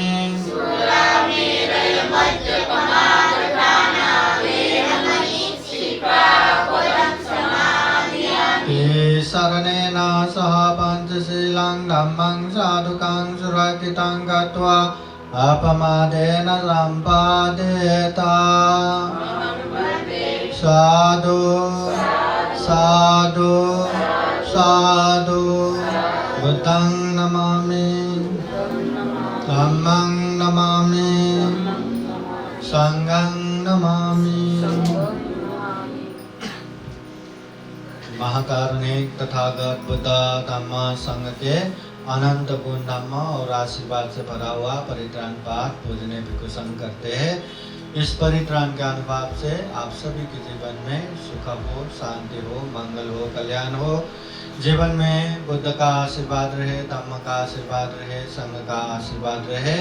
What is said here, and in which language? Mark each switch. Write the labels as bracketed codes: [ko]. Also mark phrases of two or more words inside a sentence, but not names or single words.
[pi] सुरामेरय मज्जपमाददाना वेरमणि सिक्खापदं समादयामि शरणेन सह पञ्चशीलं धम्मं साधुकं सुरक्षितं गत्वा अपमादेन सम्पादयेत साधु साधु साधु बुद्धं नमामि धम्मं नमामि संघं नमामि। [hi] महाकारुणिक तथागत बुद्ध धम्म संघ के अनंत गुण धम्म और आशीर्वाद से भरा हुआ परित्राण पाठ पूजने भिक्षु संघ करते हैं। इस परित्राण के अनुभाव से आप सभी के जीवन में सुख हो, शांति हो, मंगल हो, कल्याण हो। जीवन में बुद्ध का आशीर्वाद रहे, धम्म का आशीर्वाद रहे, संघ का आशीर्वाद रहे।